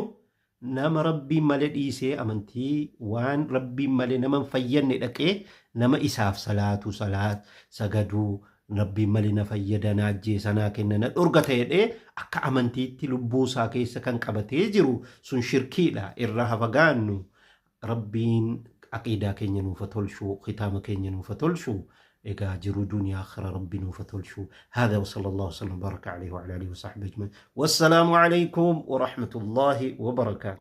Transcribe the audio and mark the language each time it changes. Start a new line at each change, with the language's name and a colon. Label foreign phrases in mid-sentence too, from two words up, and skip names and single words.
Oromo: Nama rabbiin malee dhiisee amantii waan rabbiin malee nama fayyadne dhaqee nama isaaf salaatu sagaduu rabbiin malee na fayyada na ajjeesa na kenna na dhorgata jedhee akka amantiitti lubbuu isaa keessa kan qabatee jiru sun shirkiidha. Irraa hafagaannu rabbiin aqiidaa keenya nuufa tolchuu, khitaama keenya nuufa tolchuu. iija garaa dunyaa aakhiraa Rabbi nuuf tolchu.
Arabic: هذا وصلى الله وسلم وبارك عليه وعلى آله وصحبه أجمعين. والسلام عليكم ورحمة الله وبركاته.